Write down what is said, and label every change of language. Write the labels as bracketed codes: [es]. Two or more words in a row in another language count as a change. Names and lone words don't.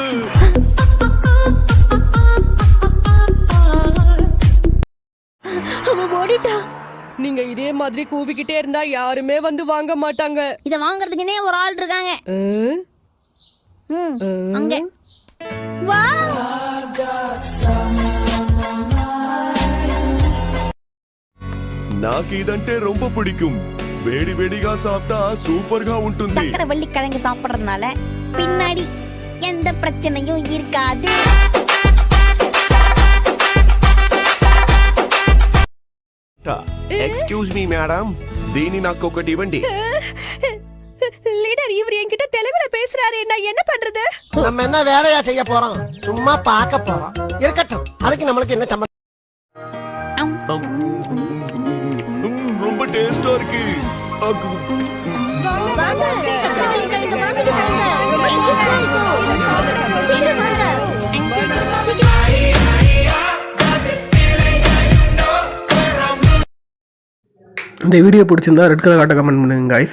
[ta] அவன் ஓடிட்டான். நீங்க இதே மாதிரி கூவிக்கிட்டே இருந்தா யாருமே வந்து வாங்க மாட்டாங்க. இத வாங்குறதுக்குனே ஒரு ஆள் இருக்காங்க. அங்க வா. [te] నాకు ఇదంటే [ta] ரொம்ப பிடிக்கும். [te] వేడి వేడిగా సాப்பிட்டா సూపర్గా ఉంటుంది. [ta] சக்கரவள்ளி கிழங்கு சாப்பிடுறதுனால பின்னாடி எந்த பிரச்சனையும் இருக்காது. [en] Excuse me madam, [te] దీని నాకు ఒకటి ఇవ్వండి. [ta] லீடர், இவர் என்கிட்ட தெலுங்குல பேசுறாரு. நான் என்ன பண்றது? நம்ம என்ன வேலையா செய்ய போறோம்? சும்மா பார்க்க போறோம். இருக்கட்டும், அதுக்கு நம்மளுக்கு என்ன சம்பந்தம்? ரொம்ப டேஸ்டா இருக்கு. இந்த வீடியோ பிடிச்சிருந்தா [en] red colour [ta] காட்ட கமெண்ட் பண்ணுங்க guys.